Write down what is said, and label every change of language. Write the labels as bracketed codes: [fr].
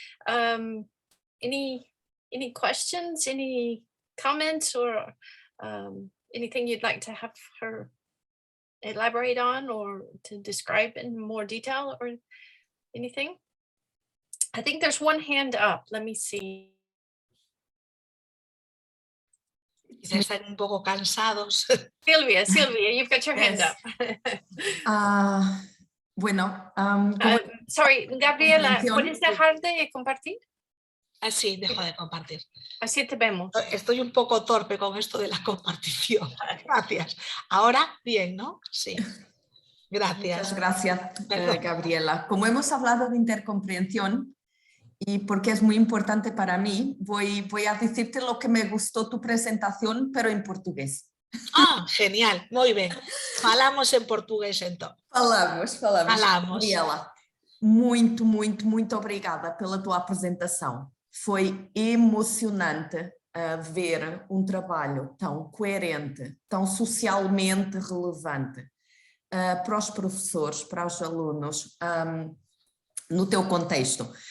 [en] Any questions? Any comments, or anything you'd like to have her elaborate on, or to describe in more detail, or anything? I think there's one hand up. Let me see. [es] Quizás están un poco cansados. [en] Sylvia, you've got your hand Yes. up. [es] Bueno, [en] Sorry, Gabriela, [es] comprensión. ¿puedes dejar de compartir? Así, dejo de compartir. Así te vemos. Estoy un poco torpe con esto de la compartición. Gracias. Ahora, bien, ¿no? Sí. Gracias. Muchas gracias, Perdón. Gabriela. Como hemos hablado de intercomprensión, y porque es muy importante para mí, voy a decirte lo que me gustó tu presentación, pero en portugués. Ah, genial, muy bien. [pt] Falamos [es] en portugués entonces. [pt] Falamos. Falamos. Gabriela, muito obrigada pela tua apresentação. Foi emocionante ver um trabalho tão coerente, tão socialmente relevante para os professores, para os alunos, no teu contexto.